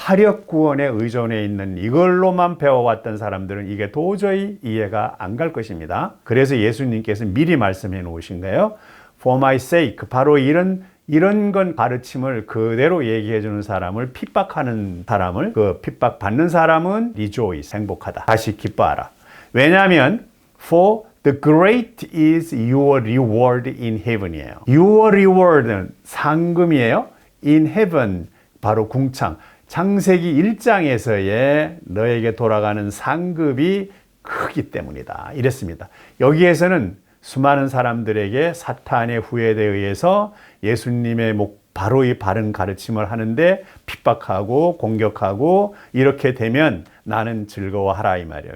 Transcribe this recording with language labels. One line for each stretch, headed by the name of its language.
Korean: 타력 구원에 의존해 있는 이걸로만 배워왔던 사람들은 이게 도저히 이해가 안 갈 것입니다. 그래서 예수님께서 미리 말씀해 놓으신 거예요.
English: For my sake.
Korean: 바로 이런 건 가르침을 그대로 얘기해 주는 사람을 핍박하는 사람을 그 핍박받는 사람은 rejoice 행복하다. 다시 기뻐하라. 왜냐하면
English: for the great is your reward in heaven이에요. Your reward
Korean: 는 상금이에요.
English: in heaven
Korean: 바로 궁창. 창세기 1장에서의 너에게 돌아가는 상급이 크기 때문이다. 이랬습니다. 여기에서는 수많은 사람들에게 사탄의 후회에 의해서 예수님의 바로 이 바른 가르침을 하는데 핍박하고 공격하고 이렇게 되면 나는 즐거워하라 이 말이에요.